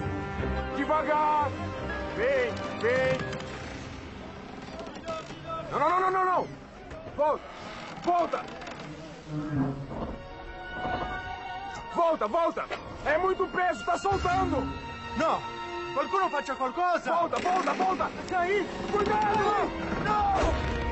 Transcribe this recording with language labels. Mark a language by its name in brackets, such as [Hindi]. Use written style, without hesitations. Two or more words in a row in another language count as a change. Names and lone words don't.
[Portuguese] Devagar! Vem! Não! Volta! Volta! É muito peso, tá soltando! No! [Italian] Qualcuno faccia qualcosa! [Portuguese] Volta! Daí! Cuidado! Não!